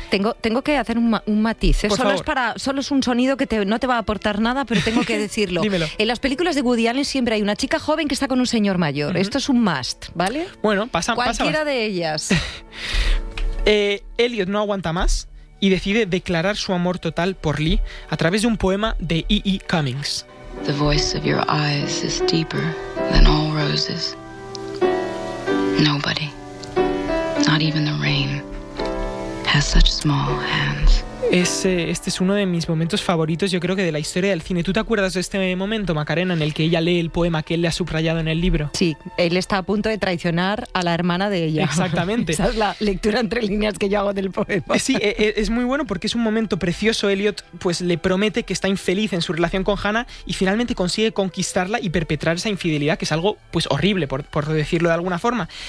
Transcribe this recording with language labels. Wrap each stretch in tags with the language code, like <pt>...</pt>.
<es>Tengo que hacer un matiz. Solo es un sonido que no te va a aportar nada, pero tengo que decirlo. Dímelo. En las películas de Woody Allen siempre hay una chica joven que está con un señor mayor. Uh-huh. Esto es un must, ¿vale? Bueno, pasa. Cualquiera de ellas. Elliot no aguanta más y decide declarar su amor total por Lee a través de un poema de E.E. Cummings.</es> <en>The voice of your eyes is deeper than all roses. Nobody, not even the rain, has such small hands.</en> <es>Este es uno de mis momentos favoritos, yo creo que de la historia del cine. ¿Tú te acuerdas de este momento, Macarena, en el que ella lee el poema que él le ha subrayado en el libro? Sí, él está a punto de traicionar a la hermana de ella. Exactamente. Esa es la lectura entre líneas que yo hago del poema. Sí, es muy bueno porque es un momento precioso. Elliot pues le promete que está infeliz en su relación con Hannah y finalmente consigue conquistarla y perpetrar esa infidelidad, que es algo pues horrible, por decirlo de alguna forma.</es>